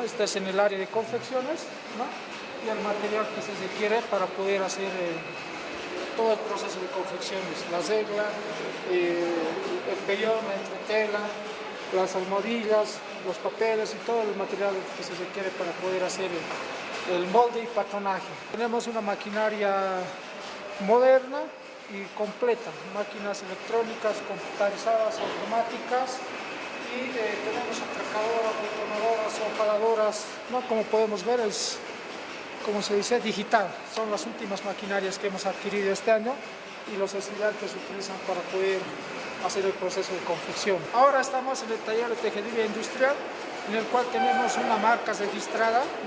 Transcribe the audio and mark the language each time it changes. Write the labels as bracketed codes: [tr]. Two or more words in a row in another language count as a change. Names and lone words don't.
[es] Este es en el área de confecciones, ¿no? Y el material que se requiere para poder hacer todo el proceso de confecciones, la regla, el pellón, la entretela, las almohadillas, los papeles y todo el material que se requiere para poder hacer el molde y patronaje. Tenemos una maquinaria moderna y completa, máquinas electrónicas, computarizadas, automáticas, y tenemos atracadoras, detonadoras, opaladoras, ¿no? Como podemos ver es, como se dice, digital. Son las últimas maquinarias que hemos adquirido este año y los estudiantes utilizan para poder hacer el proceso de confección. Ahora estamos en el taller de tejeduría industrial, en el cual tenemos una marca registrada, ¿no?